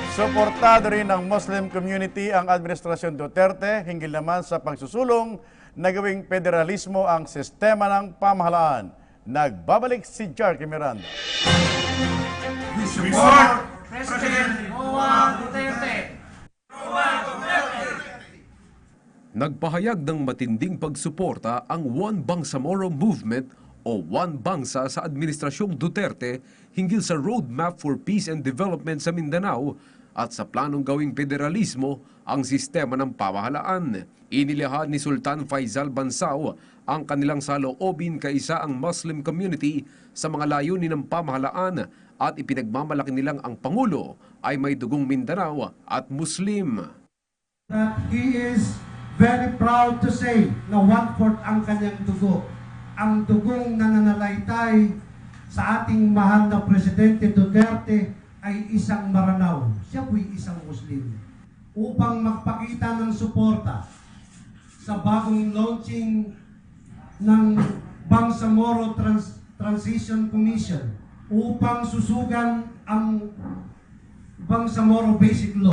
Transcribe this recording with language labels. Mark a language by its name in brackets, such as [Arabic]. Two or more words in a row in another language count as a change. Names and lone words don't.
[Filipino] Suportado rin ng Muslim community ang Administrasyon Duterte hinggil naman sa pagsusulong na gawing federalismo ang sistema ng pamahalaan. Nagbabalik si Jarky Miranda. [English] We support President Juan Duterte. [Filipino] Nagpahayag ng matinding pagsuporta ang One Bangsamoro Movement o One Bangsa sa Administrasyong Duterte hinggil sa Roadmap for Peace and Development sa Mindanao at sa planong gawing federalismo ang sistema ng pamahalaan. Inilahad ni Sultan Faisal Bansao ang kanilang saloobin kaisa ang Muslim community sa mga layunin ng pamahalaan at ipinagmamalaki nilang ang Pangulo ay may dugong Mindanao at Muslim. [English] That he is very proud to say [Filipino] na 1/4 ang kanyang dugo. Ang dugong nananalaytay sa ating mahal na Presidente Duterte ay isang Maranao. Siya po'y isang Muslim. Upang magpakita ng suporta sa bagong launching ng Bangsamoro Transition Commission upang susugan ang Bangsamoro Basic Law.